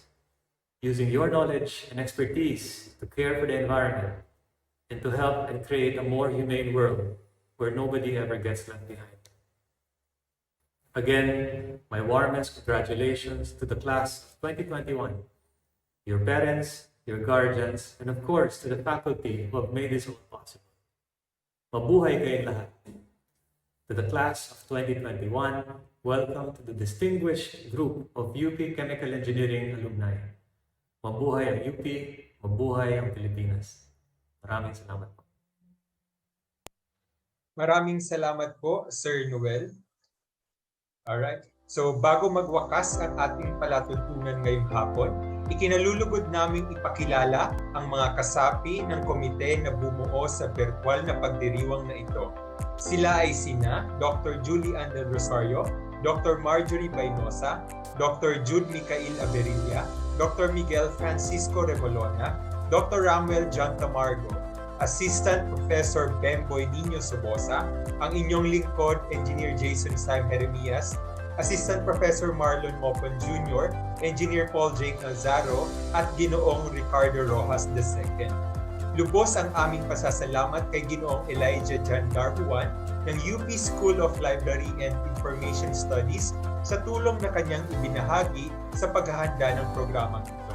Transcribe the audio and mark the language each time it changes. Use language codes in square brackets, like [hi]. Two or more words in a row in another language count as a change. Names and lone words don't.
[en] Using your knowledge and expertise to care for the environment and to help and create a more humane world where nobody ever gets left behind. Again, my warmest congratulations to the class of 2021, your parents, your guardians, and of course to the faculty who have made this all possible. [tl] Mabuhay kayong lahat. [en] To the class of 2021, welcome to the distinguished group of UP Chemical Engineering alumni. [tl] Mabuhay ang UP, mabuhay ang Pilipinas. Maraming salamat po. Maraming salamat po, Sir Noel. Alright. So bago magwakas ang ating palatuntunan ngayong hapon, ikinalulugod naming ipakilala ang mga kasapi ng komite na bumuo sa virtual na pagdiriwang na ito. Sila ay sina Dr. Julie Ann Del Rosario, Dr. Marjorie Bainosa, Dr. Jude Micael Aberilla, Dr. Miguel Francisco Remolona, Dr. Ramuel John Tamargo, Assistant Professor Bemboy Nino Sobosa, ang inyong lingkod, Engineer Jason Sam Jeremias, Assistant Professor Marlon Mopon Jr., Engineer Paul Jake Nazaro, at Ginoong Ricardo Rojas II. Lubos ang aming pasasalamat kay Ginoong Elijah Jan Darhuan ng UP School of Library and Information Studies sa tulong na kanyang ibinahagi sa paghahanda ng programang ito.